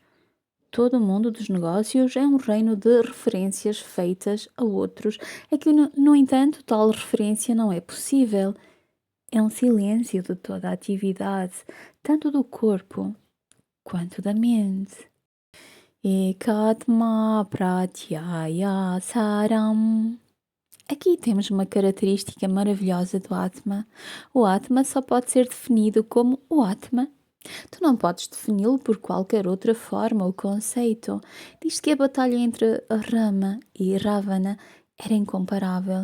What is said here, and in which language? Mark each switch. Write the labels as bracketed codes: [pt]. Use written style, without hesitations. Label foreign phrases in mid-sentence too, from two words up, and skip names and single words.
[pt] Todo o mundo dos negócios é um reino de referências feitas a outros. É que, no entanto, tal referência não é possível. É um silêncio de toda a atividade, tanto do corpo quanto da mente. [sa] एकात्म प्रत्यय सारम्. [pt] Aqui temos uma característica maravilhosa do Atma. O Atma só pode ser definido como o Atma. Tu não podes defini-lo por qualquer outra forma ou conceito. Diz que a batalha entre Rama e Ravana era incomparável.